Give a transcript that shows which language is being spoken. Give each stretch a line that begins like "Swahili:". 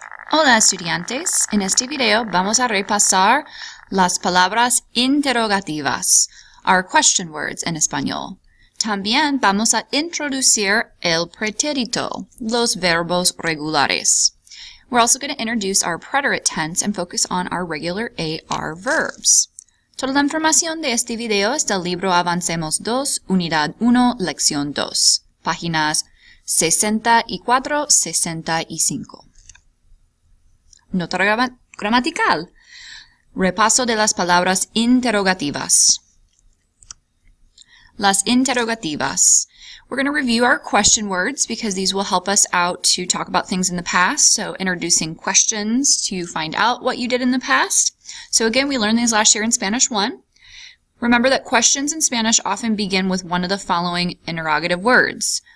Spanish: Hola estudiantes, en este video vamos a repasar las palabras interrogativas,
English: our question words
Spanish: en español. También vamos a introducir el pretérito, los verbos regulares.
English: We're also going to introduce our preterite tense and focus on our regular AR verbs.
Spanish: Toda la información de este video está del libro Avancemos 2, Unidad 1, Lección 2, páginas 64-65. Nota gramatical. Repaso de las palabras interrogativas. Las interrogativas.
English: We're going to review our question words because these will help us out to talk about things in the past. So introducing questions to find out what you did in the past. So again, we learned these last year in Spanish 1. Remember that questions in Spanish often begin with one of the following interrogative words.